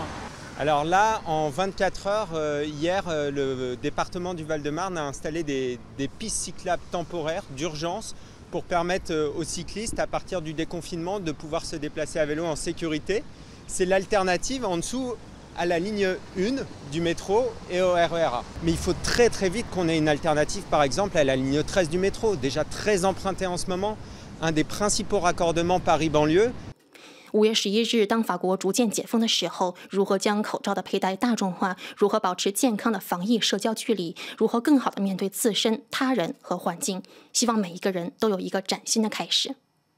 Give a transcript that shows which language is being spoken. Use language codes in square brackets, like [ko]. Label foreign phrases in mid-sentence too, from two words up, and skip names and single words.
[fr] Alors là, en 24 heures, hier, le département du Val-de-Marne a installé des pistes cyclables temporaires d'urgence pour permettre aux cyclistes, à partir du déconfinement, de pouvoir se déplacer à vélo en sécurité. C'est l'alternative en dessous à la ligne 1 du métro et au RER A. Mais il faut très très vite qu'on ait une alternative, par exemple, à la ligne 13 du métro, déjà très empruntée en ce moment, un des principaux raccordements Paris-Banlieue. [zh] 5 月11日，当法国逐渐解封的时候，如何将口罩的佩戴大众化，如何保持健康的防疫社交距离，如何更好地面对自身、他人和环境，希望每一个人都有一个崭新的开始。